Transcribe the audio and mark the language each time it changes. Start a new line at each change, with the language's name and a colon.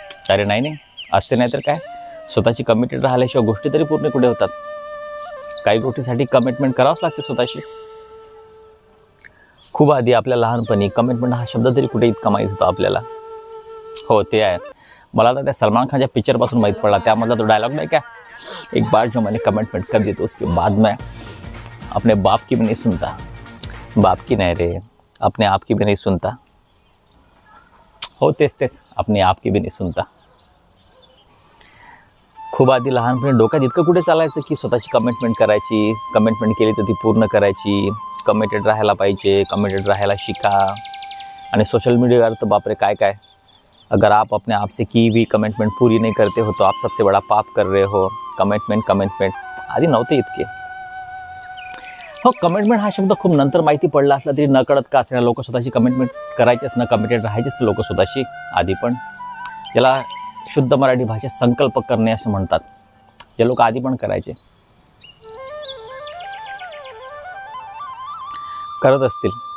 Marathi: अरे नाही असते, नाही तर काय. स्वतःची कमिटेड राहिल्याशिवाय गोष्टी तरी पूर्ण कुठे होतात. काही गोष्टीसाठी कमिटमेंट करावंच लागते स्वतःशी. खूप आधी आपल्या लहानपणी कमिटमेंट हा शब्द तरी कुठे इतका माहीत होता आपल्याला. हो ते आहे. मला तर त्या सलमान खानच्या पिक्चरपासून माहीत पडला. त्यामधला तो डायलॉग नाही का,
Hindi: एक बार जो मैंने कमिटमेंट कर दी तो उसके बाद में अपने बाप की भी नहीं सुनता. बाप की
Marathi: नाही रे,
Hindi: अपने आप की भी नहीं सुनता.
Marathi: हो तेच
Hindi: अपने आप की भी नहीं सुनता.
Marathi: खूप आधी लहानपणी डोक्यात इतकं कुठे चालायचं की स्वतःची कमिटमेंट करायची, कमिटमेंट केली तर ती पूर्ण करायची, कमिटेड राहायला पाहिजे, कमिटेड राहायला शिका. आणि सोशल मीडियावर तर बापरे काय काय,
Hindi: अगर आप अपने आप से की भी कमिटमेंट पूरी नहीं करते हो तो आप सबसे बड़ा पाप कर रहे हो.
Marathi: कमिटमेंट आधी नव्हते इतके. हो, कमिटमेंट हा शब्द खूप नंतर माहिती पडला असला तरी नकळत का असणार लोक स्वतःची कमिटमेंट करायचेच ना, कमिटेड राहायचेच लोक स्वतःशी आधी पण. याला शुद्ध मराठी भाषेत संकल्प करणे असं म्हणतात. हे लोक आधी पण करायचे, करत असतील.